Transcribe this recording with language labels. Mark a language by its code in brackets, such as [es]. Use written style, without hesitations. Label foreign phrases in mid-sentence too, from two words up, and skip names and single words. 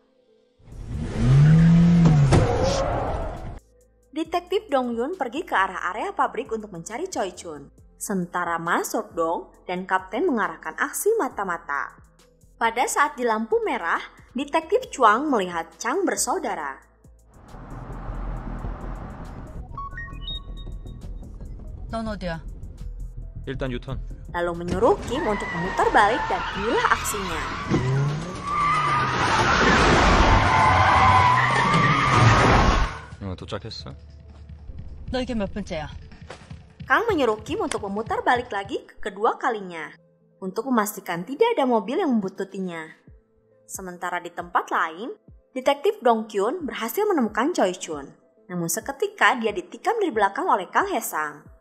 [id] Detektif Dong Yun pergi ke arah area pabrik untuk mencari Choi Chun. Sementara Ma Sok-dong dan Kapten mengarahkan aksi mata-mata. Pada saat di lampu merah, Detektif Chuang melihat Chang bersaudara. [ko] 넌 어디야? 일단 유턴. [id] Lalu menyuruh Kim untuk memutar balik dan inilah aksinya. [ko] 도착했어. 너 이게 몇 번째야? [id] Kang menyuruh Kim untuk memutar balik lagi ke kedua kalinya, untuk memastikan tidak ada mobil yang membuntutinya. Sementara di tempat lain, Detektif Dong Kyun berhasil menemukan Choi Chun. Namun seketika dia ditikam dari belakang oleh Kang Hae-sang.